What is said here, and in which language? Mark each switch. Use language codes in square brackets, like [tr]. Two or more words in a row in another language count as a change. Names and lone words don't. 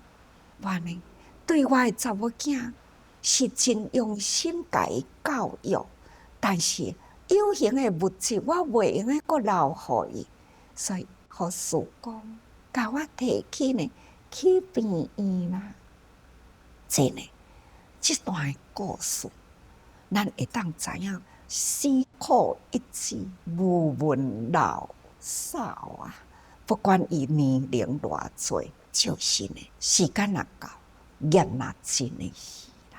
[nan] 我呢，对我的查某囝是真用心甲伊教育，但是有形的物质我袂用个阁留互伊，所以互师公甲我提起呢。去病院啦，这呢，这段故事，咱会当知影，死苦一枝，无闻老少啊。不管伊年龄偌济，就是呢，时间若到，业若尽的是啦。